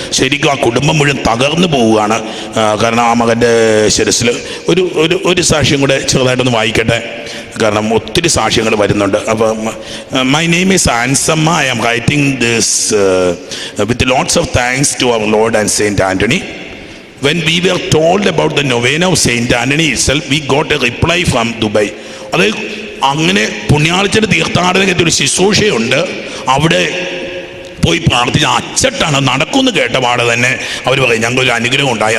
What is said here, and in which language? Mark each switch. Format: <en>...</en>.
<ml>ശരിക്കും ആ കുടുംബം മുഴുവൻ തകർന്നു പോവുകയാണ്. കാരണം ആ മകൻ്റെ ശിരസിൽ ഒരു സാക്ഷ്യം കൂടെ ചെറുതായിട്ടൊന്ന് വായിക്കട്ടെ. കാരണം ഒത്തിരി സാക്ഷ്യങ്ങൾ വരുന്നുണ്ട്. അപ്പം</ml> <en>my name is</en> <ml>Ansamma.</ml> <en>I am writing this with lots of thanks to our Lord and Saint Antony. When we were told about the novena of Saint Anthony itself, we got a reply from Dubai.</en> <ml>അതായത് അങ്ങനെ പുണ്യാളച്ചൻ്റെ തീർത്ഥാടനത്തിൽ ഒരു ശുശ്രൂഷയുണ്ട്. അവിടെ പോയി പ്രാർത്ഥിച്ച അച്ചട്ടാണ് നടക്കുമെന്ന് കേട്ട പാടെ തന്നെ അവർ പറയും ഞങ്ങൾക്കൊരു അനുഗ്രഹം ഉണ്ടായി.</ml>